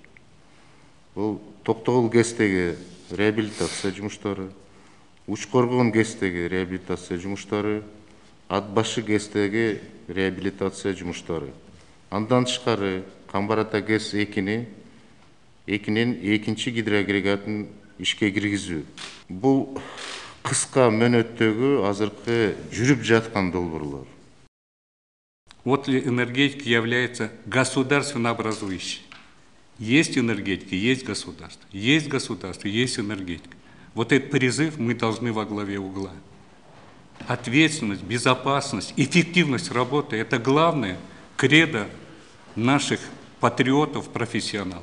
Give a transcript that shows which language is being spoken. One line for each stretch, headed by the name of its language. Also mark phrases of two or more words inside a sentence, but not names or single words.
Kyrgyz: Бул Токтогул ГЭСтеги реабилитация жумуштары, Учкоргон ГЭСтеги реабилитация жумуштары, Ат башы ГЭСтеги реабилитация жумуштары. Андан тышкары Камбар Ата ГЭС 2-нин экинчи гидроагрегатын ишке киргизүү. Бул кыска мөөнөттөгү азыркы жүрүп жаткан долбоорлор.
Russian: Отрасль энергетики является государственнообразующей. Есть энергетика, есть государство, есть энергетика. Вот этот призыв мы должны во главе угла. Ответственность, безопасность, эффективность работы – это главное кредо наших патриотов, профессионалов.